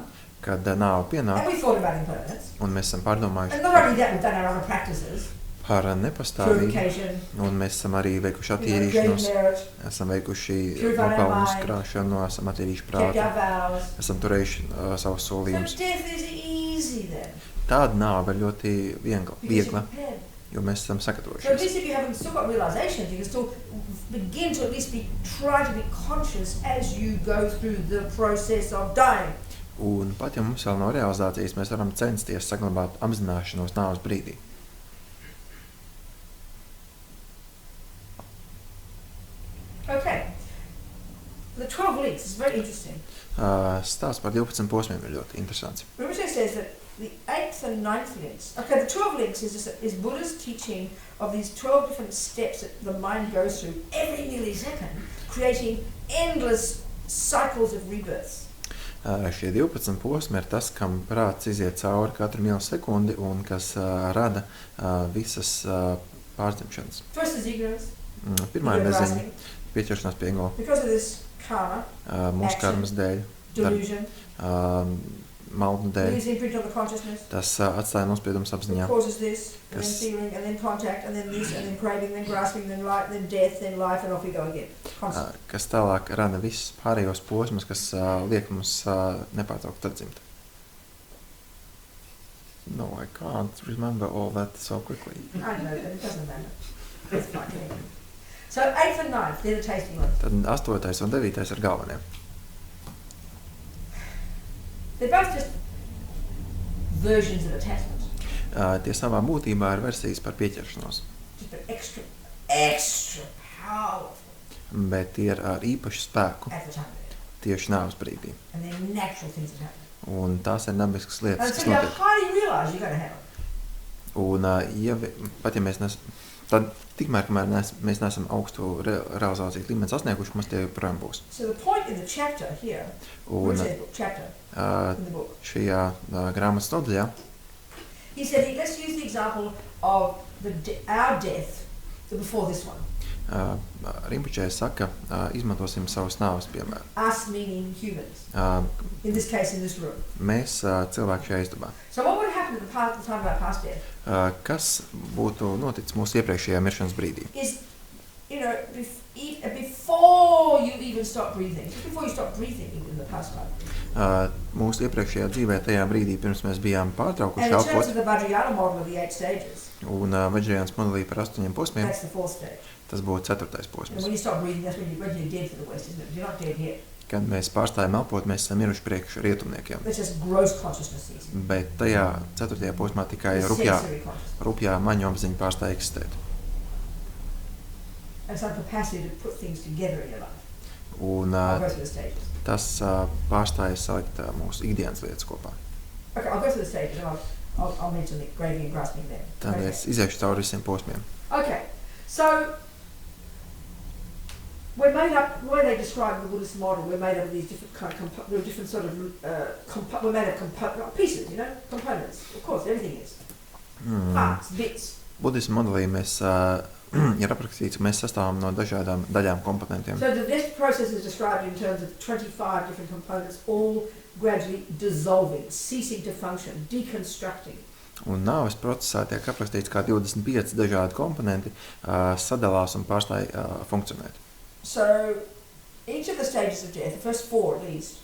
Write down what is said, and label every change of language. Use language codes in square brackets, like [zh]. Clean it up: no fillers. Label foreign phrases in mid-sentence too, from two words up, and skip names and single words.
[lv] kad nāve pienāk, [en] and we thought about impermanence, [lv] un mēs esam pārdomājuši [en] and not only that, we've done our other practices, [lv] par nepastāvību, [en] purification, [lv] un mēs esam arī veikuši [en] great [lv] attīrīšanos, [en] merit, [lv] esam veikuši [en] Purified our [lv] nopelnu [en] mind. [lv] uzkrāšanu, esam attīrījuši [en] kept [lv] prātu, [en] our vows. [lv] esam turējuši savus [en] So [lv] solījumus. [en] death is easy then, [lv] Tāda nāve ir ļoti [en] because [lv] viegla, [en] you're prepared. [lv] jo mēs esam [en] So at [lv] sagatavojušies. [en] least if you haven't still got realizations, you can still begin to at least try to be conscious as you go through the process of dying. [lv] Un pat ja mums vēl nav realizācijas, mēs varam censties saglabāt apzināšanos nāves brīdī. [en] Okay. The 12 links is very interesting. [lv] Stāsts par 12 posmiem ir ļoti interesants. [en] Rinpoche says that the 8th and 9th links, okay, the 12 links is Buddha's teaching of these 12 different steps that the mind goes through every millisecond, creating endless cycles of rebirths. [lv] Šie 12 posmi ir tas, kam prāts iziet cauri katru milisekundi un kas rada visas pārdzimšanas. [en] First is ignorance, [lv] Pirmā ir neziņa, pieķeršanās pie ego, [en] because of this karma, [lv] mūsu karmas dēļ, [en] delusion, [lv] maldu dēļ. [en] leaves imprint on the consciousness, [lv] Tas atstāja nospiedumus [en] that [lv] apziņā, [en] causes this, and then [lv] Kas- [en] feeling, and then contact, and then this, and then craving, then grasping, then light, then death, then life, and off we go again. Constant. [lv] kas tālāk rada visus pārējos posmus, kas liek mums nepārtraukt atdzimt. [en] No, I can't remember all that so quickly. I know, but it doesn't matter. It's fine. So 8th and 9th, they're the tasting ones. [lv] Tad 8. un 9. ir galvenie. [en] They're both just versions of attachment, [lv] Tie savā būtībā ir versijas par pieķeršanos, [en] just an extra powerful [lv] bet tie ir ar īpašu spēku [en] at the time of it. [lv] tieši nāves brīdī. [en] And they're natural things that happen. [lv] Un tās ir dabiskas lietas, [en] And [lv] kas [en] so you [lv] notiek. [en] highly realise you're going to have it. [lv] Un pat ja mēs tad tikmēr, kamēr mēs neesam augstu realizācijas līmeni sasnieguši, mums tie joprojām būs. [en] So the point in the chapter here, [lv] Un [en] Rinpoche's book chapter in the book, [lv] šajā grāmatas nodaļā [en] he said, let's use the example of our death before this one. [lv] Rinpoche saka, izmantosim savus nāves piemēru. [en] Us meaning humans. In this case, in this room. [lv] Mēs cilvēki šajā istabā. [en] So what would happen at the time of our past death? [lv] Kas būtu noticis mūsu iepriekšējā miršanas brīdī? [en] Is, before you even stop breathing, just before you stop breathing in the past life. [lv] Mūsu iepriekšējā dzīvē, tajā brīdī, pirms mēs bijām pārtraukuši elpot. [en] And in terms of the Vajrayana model of the 8 stages. [lv] Un Vajrayānas modelī par 8 posmiem. [en] That's the 4th stage. [lv] Tas būtu 4. posms. [en] And when you stop breathing, that's when you're dead for the West, isn't it? You're not dead yet. [lv] Kad mēs pārstājam elpot, mēs esam miruši priekš rietumniekiem. [en] That's just gross consciousness. [lv] Bet tajā 4. posmā tikai rupjā maņu apziņa pārstāja eksistēt. [en] And some capacity to put things together in your life. [lv] Un [en] I'll go through the stages. [lv] Tas pārstāja salikt mūsu ikdienas lietas kopā. [en] Okay, I'll go through the stages and I'll mention the grading and grasping there. [lv] Tad es iziešu cauri visiem posmiem. [en] Okay, so we're made up, the way they describe the Buddhist model, we're made up of these different sort of, we're made of pieces, components. Of course, everything is. Parts, bits. [lv] Budismu modelī mēs ir aprakstīts, ka mēs sastāvam no dažādām daļām komponentiem. [en] So the death process is described in terms of 25 different components, all gradually dissolving, ceasing to function, deconstructing. [lv] Un nāves procesā tiek aprakstīts, kā 25 dažādi komponenti sadalās un pārstāja funkcionēt. [en] So each of the stages of death, the first 4 at least.